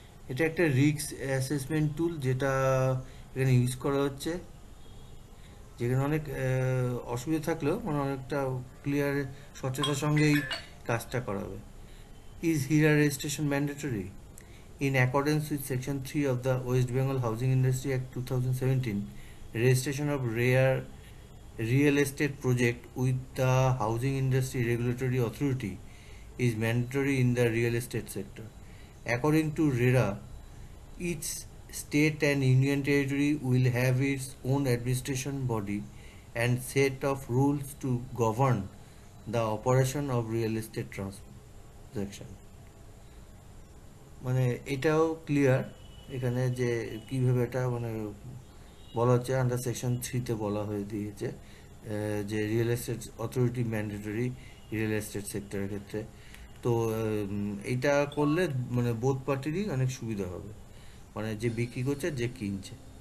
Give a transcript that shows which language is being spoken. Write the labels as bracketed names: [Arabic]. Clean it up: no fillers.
[Bangla] এটা একটা risk assessment টুল যেটা এখানে ইউজ করা হচ্ছে, যেখানে অনেক অসুবিধা থাকলেও মানে অনেকটা ক্লিয়ার স্বচ্ছতার সঙ্গেই কাজটা করাবে। [English] Is HIRA registration mandatory? In accordance with Section 3 of the West Bengal Housing Industry Act 2017, registration of real estate project with the Housing Industry Regulatory Authority is mandatory in the real estate sector. According to RERA, each state and union territory will have its own administration body and set of rules to govern the operation of real estate transaction. [Bangla] মানে এটাও clear এখানে যে কীভাবে এটা মানে বলা হচ্ছে under section 3-তে বলা হয়ে দিয়েছে যে real estate authority mandatory real estate সেক্টরের ক্ষেত্রে। তো এইটা করলে মানে বোথ পার্টিরই অনেক সুবিধা হবে, মানে যে বিক্রি করছে যে কিনছে।